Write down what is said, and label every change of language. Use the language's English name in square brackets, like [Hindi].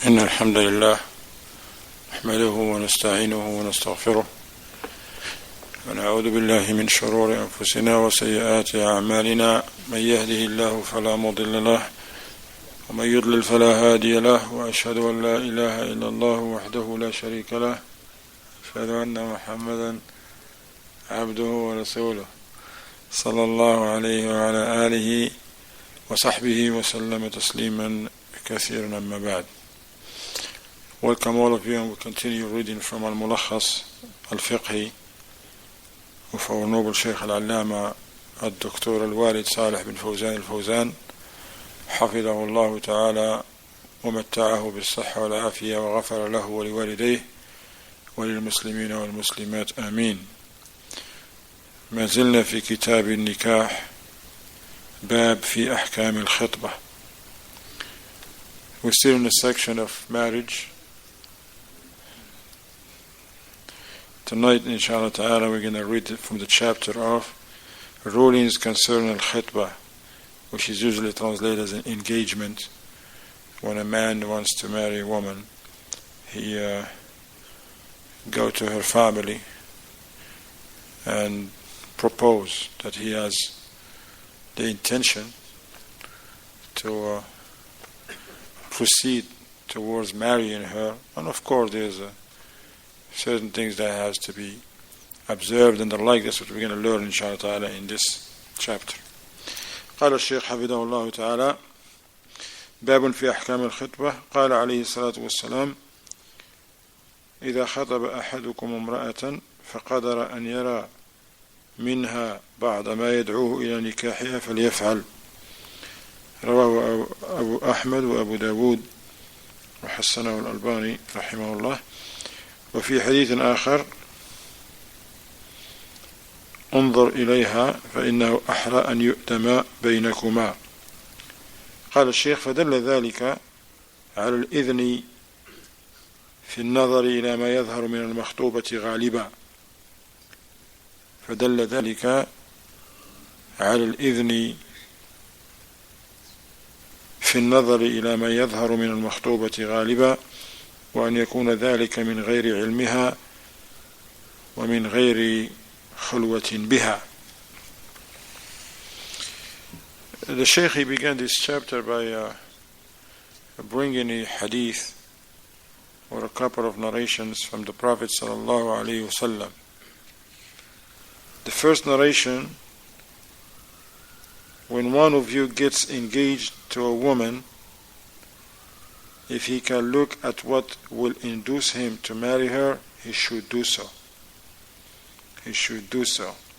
[Arabic] إن الحمد لله نحمده ونستعينه ونستغفره ونعوذ بالله من شرور أنفسنا وسيئات أعمالنا من يهده الله فلا مضل له ومن يضلل فلا هادي له وأشهد أن لا إله إلا الله وحده لا شريك له أشهد أن محمدا عبده ورسوله صلى الله عليه وعلى آله وصحبه وسلم تسليما كثيرا أما بعد. [English] Welcome all of you, and we continue reading from al-Mulakhas al-Fiqhi of our noble Shaykh al-Allama al-Dr. [Arabic] al-Walid Salih bin Fawzan al-Fawzan حفظه الله تعالى ومتعه بالصحة والعافية وغفر له ولوالديه وللمسلمين والمسلمات آمين. ما زلنا في كتاب النكاح باب في أحكام الخطبة. [English] We're still in the section of marriage. Tonight, inshallah ta'ala, we're going to read from the chapter of rulings concerning al-khitbah, which is usually translated as an engagement. When a man wants to marry a woman, he go to her family and propose that he has the intention to proceed towards marrying her. And of course there's certain things that has to be observed and the like. That's what we're going to learn inshallah ta'ala in this chapter. [Arabic] قال الشيخ حفظه الله تعالى باب في أحكام الخطبة. قال عليه الصلاة والسلام إذا خطب أحدكم امرأة فقدر أن يرى منها بعض ما يدعوه إلى نكاحها فليفعل. رواه أبو أحمد وأبو داود وحسنه الألباني رحمه الله. وفي حديث آخر انظر إليها فإنه أحرى أن يؤتم بينكما. قال الشيخ فدل ذلك على الإذن في النظر إلى ما يظهر من المخطوبة غالبا. فدل ذلك على الإذن في النظر إلى ما يظهر من المخطوبة غالبا وأن يكون ذلك من غير علمها ومن غير خلوة بها. [English] The Shaykh, he began this chapter by bringing a hadith or a couple of narrations from the Prophet [Arabic] sallallahu alaihi wasallam. [English] The first narration: when one of you gets engaged to a woman, if he can look at what will induce him to marry her, he should do so. He should do so.